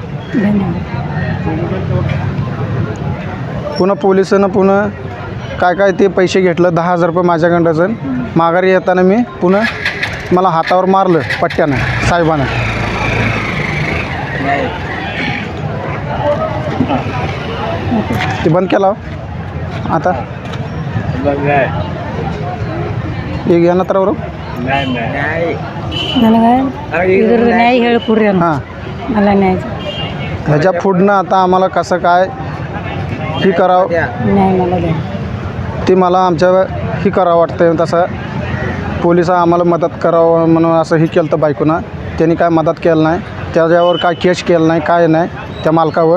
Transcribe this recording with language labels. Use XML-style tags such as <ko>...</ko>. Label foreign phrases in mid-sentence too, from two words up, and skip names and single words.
<mr>पुन्हा पोलिसानं काय ते पैसे घेतलं. 10,000 रुपये माझ्याकडचं. माघारी येताना मी पुन्हा मला हातावर मारलं पट्ट्यानं साहेबानं. ते बंद केला आता</mr> <kn>ಈಗ ಏನತ್ರ ಅವರು ನನಗೆ ಇದ್ರದ್ದು ನ್ಯಾಯ ಹೇಳಿಕೊಡ್ರಿ ಅಂತ.</kn> <mr>हां, मला न्याय ह्याच्या पुढनं आता आम्हाला कसं काय ही करावं न्याय मला द्या. ते मला आमच्या ही करावं वाटतं. तसं पोलिसा आम्हाला मदत करावं म्हणून असं ही केलं तर बायकोनं. त्यांनी काय मदत केलं नाही. त्याच्यावर काय केस केलं नाही, काय नाही त्या मालकावर.</mr>